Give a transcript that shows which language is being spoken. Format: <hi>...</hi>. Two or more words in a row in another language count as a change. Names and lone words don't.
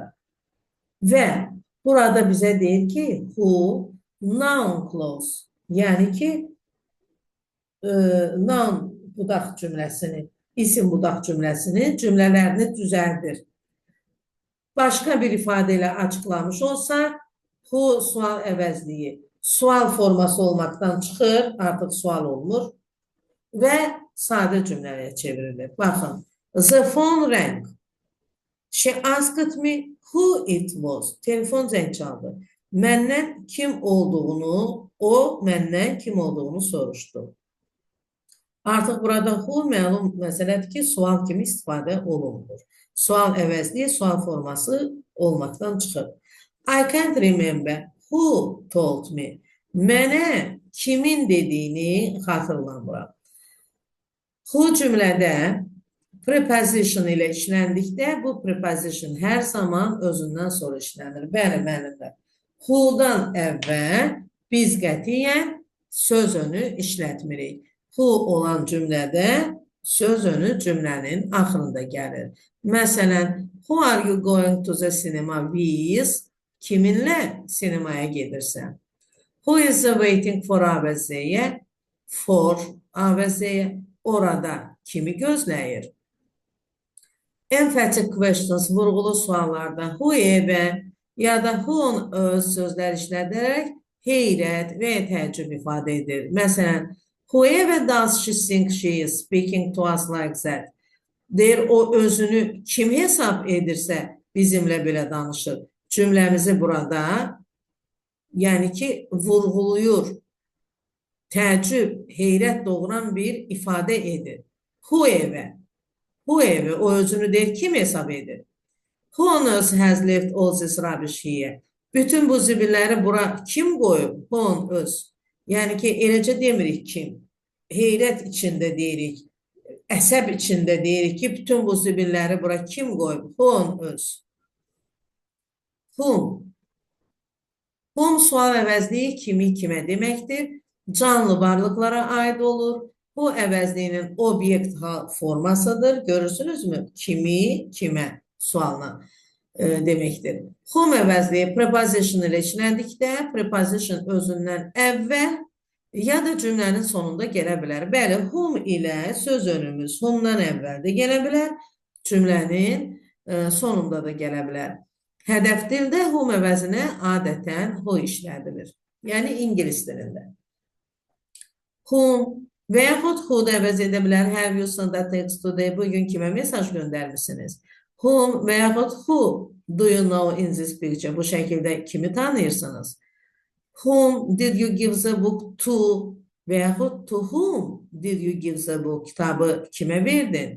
<az>Və burada bizə deyir ki, who</az> <en>noun clause,</en> <az>yəni ki, noun budaq cümləsini, isim budaq cümləsini, cümlələrini düzəldir. Başqa bir ifadə ilə açıqlamış olsa, who sual əvəzliyi sual forması olmaqdan çıxır, artıq sual olmur və sadə cümləyə çevrilir. Baxın,</az> <en>the phone rang. She asked me who it was.</en> <az>Telefon zəng çaldı. Məndən kim olduğunu, o məndən kim olduğunu soruşdu. Artıq burada who məlum məsələdir ki, sual kimi istifadə olunur. Sual əvəzliyi sual forması olmaqdan çıxır.</az> <en>I can't remember who told me.</en> <az>Mənə kimin dediyini xatırlamıram. Who cümlədə preposition ilə işləndikdə bu preposition hər zaman özündən sonra işlənir. Bəli, mənimlə. Who-dan əvvəl biz qətiyyən söz önü işlətmirik. Who olan cümlədə söz önü cümlənin axırında gəlir. Məsələn,</az> <en>who are you going to the cinema with?</en> <az>Kiminlə sinemaya gedirsən?</az> <en>Who is waiting for AVZ-yə? For AVZ-yə.</en> <az>Orada kimi gözləyir?</az> <en>Emphatic questions,</en> <az>vurğulu suallarda whoever ya da who'un öz sözlər işlədərək heyrət və təəccüb ifadə edir. Məsələn,</az> <en>whoever does she think she is speaking to us like that?</en> <az>Deyir, o özünü kim hesab edirsə bizimlə belə danışır. Cümləmizi burada, yəni ki, vurğuluyur, təəccüb, heyrət doğuran bir ifadə edir. Whoever, o özünü deyir, kim hesab edir?</az> <en>Who on earth has left all this rubbish here?</en> <az>Bütün bu zibilləri bura kim qoyub?</az> <en>Who on earth.</en> <az>Yəni ki, eləcə demirik kim. Heyrət içində deyirik, əsəb içində deyirik ki, bütün bu zibilləri bura kim qoyub?</az> <en>Who on earth. Whom.</en> <az>Whom sual əvəzliyi kimi, kimə deməkdir? Canlı varlıqlara aid olur. Bu əvəzliyinin obyekt formasıdır. Görürsünüzmü? Kimi, kimə sualına deməkdir. Whom əvəzliyi preposition ilə işləndikdə preposition özündən əvvəl ya da cümlənin sonunda gələ bilər. Bəli, whom ilə söz önümüz whomdan əvvəl də gələ bilər, cümlənin sonunda da gələ bilər. Hədəf dildə whom əvəzinə adətən who işlədilir. Yəni, ingilis dilində. Whom və yaxud who-da əvəz edə bilər.</az> <en>Have you sent a text today?</en> <az>Bugün kimə mesaj göndərmişsiniz?</az> <en>Whom</en> <az>və yaxud</az> <en>who do you know in this picture?</en> <az>Bu şəkildə kimi tanıyırsınız?</az> <en>Whom did you give the book to?</en> <az>Və yaxud</az> <en>to whom did you give the book?</en> <az>Kitabı kimə verdin?</az>